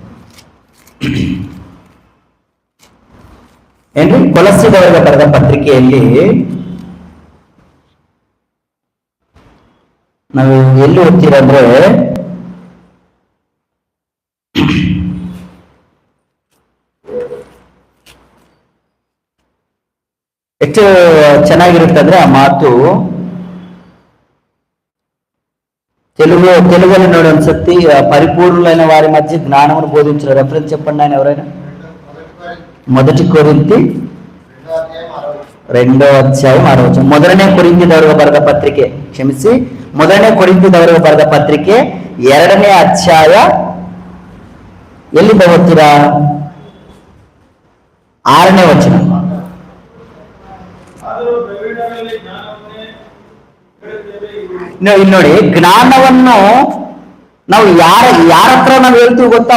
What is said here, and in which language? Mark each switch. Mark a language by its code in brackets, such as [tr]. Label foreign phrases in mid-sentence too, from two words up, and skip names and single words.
[kn] ಏನ್ರಿ, ಕೊಲಸ್ಸಿದವರಿಗೆ ಬರೆದ ಪತ್ರಿಕೆಯಲ್ಲಿ ನಾವು ಎಲ್ಲಿ ಓದ್ತೀರಂದ್ರೆ ಎಷ್ಟು ಚೆನ್ನಾಗಿರುತ್ತೆ ಅಂದ್ರೆ ಆ ಮಾತು. తెలుగులో ನೋಡಿ ಒಂದ್ಸತಿ, [te] పరిపూర్ణులైన వారి మధ్య జ్ఞానమును బోధించిన రెఫరెన్స్ చెప్పండి ఆయన ఎవరైనా. 1 కొరింథీ 2వ అధ్యాయం 6వ వచనం. [kn] 1ನೇ ಕೊರಿಂಥದವರಿಗೆ ಬರೆದ ಪತ್ರಿಕೆ, ಕ್ಷಮಿಸಿ, 1ನೇ ಕೊರಿಂಥದವರಿಗೆ ಬರೆದ ಪತ್ರಿಕೆ 2ನೇ ಅಧ್ಯಾಯ ಎಲ್ಲಿಂದ ಓದ್ತೀರಾ? 6ನೇ ವಚನ. ಇಲ್ಲಿ ನೋಡಿ, ಜ್ಞಾನವನ್ನು ನಾವು ಯಾರ ಹತ್ರ ನಾವು ಹೇಳ್ತೀವಿ ಗೊತ್ತಾ?